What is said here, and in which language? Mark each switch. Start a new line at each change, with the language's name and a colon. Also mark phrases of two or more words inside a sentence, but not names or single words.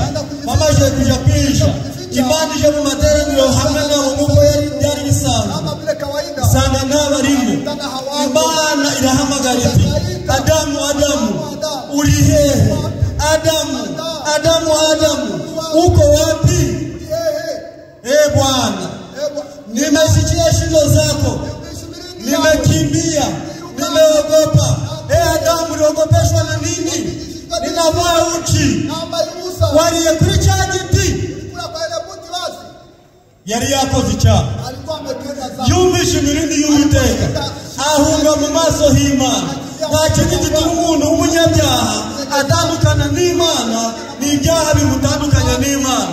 Kinyarwanda: Bamaze kujya kwihisha, Imana ije mu materaniro hamwe nabo nk'uko byari bisanzwe, isanga ntabarimo. Imana irahamagara iti, Adamu, Adamu, uri hehe?
Swahili: Adamu, uko wapi? Bwana, nimesikia shida zako, nimekimbia, nimeogopa. Adamu, uliogopeshwa na nini? Ninavaa uchi.
Kinyarwanda: Waliye kuri cya giti yari yakoze icyaha, yumvishe imirindi y'Uwiteka, ahunga mu maso h'Imana. Nta kindi gituma umuntu w'umunyabyaha atandukana n'Imana, ni ibyaha bimutandukanya n'Imana.